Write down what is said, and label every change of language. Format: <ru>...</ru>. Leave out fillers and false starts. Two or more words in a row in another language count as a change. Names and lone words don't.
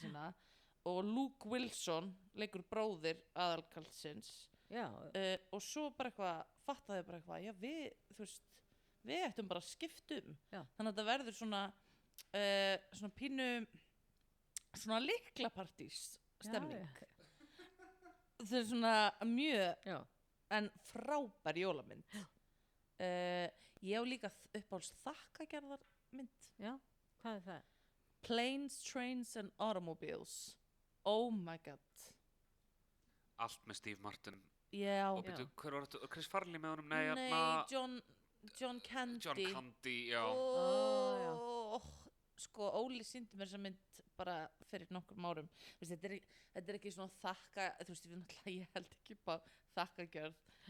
<is>sína og Luke Wilson leikur bróðir aðalkarlsins og svo bara fattaði bara eitthvað við ættum bara að skiptum þannig að það verður svona pínu svona lyklapartís stemning það er svona mjög en frábær jólamynd ég á líka uppáhalds þakkagerðarmynd. Já, hvað er það? Planes, Trains and Automobiles.</is> <en>Oh my god.</en> <is>Allt með Steve Martin. Já. Og byrju, hver var þetta? Chris Farley með honum? Nei, John Candy. John Candy, já. Sko, Óli sýndi mér þessa mynd bara fyrir nokkrum árum. Þetta er ekki svona þú veist, ég held ekki upp á þakkagjörð.</is>